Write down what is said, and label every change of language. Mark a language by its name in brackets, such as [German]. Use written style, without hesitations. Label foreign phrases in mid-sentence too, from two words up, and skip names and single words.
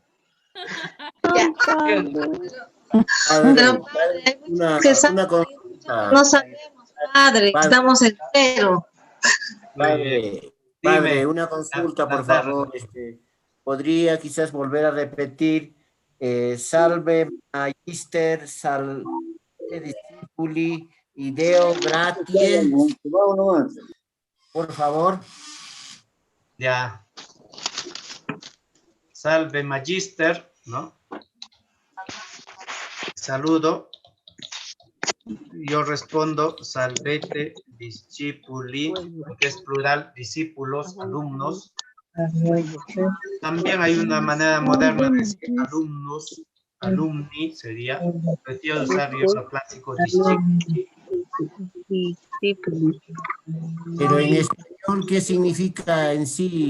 [Spanish] Pero Una consulta. no sabemos, padre, estamos en cero. Padre, una consulta, por favor. ¿Podría quizás volver a repetir [Latin] salve magister, salve discipuli, ideo gratis? [Spanish] Por favor. Ya. [Latin] Salve magister, [Spanish] ¿no? Saludo. Yo respondo, [Latin] salvete discipuli, [Spanish] que es plural, discípulos, alumnos. También hay una manera moderna de decir alumnos, alumni sería, prefiero usar yo el clásico discípulo. Pero en español, ¿qué significa en sí?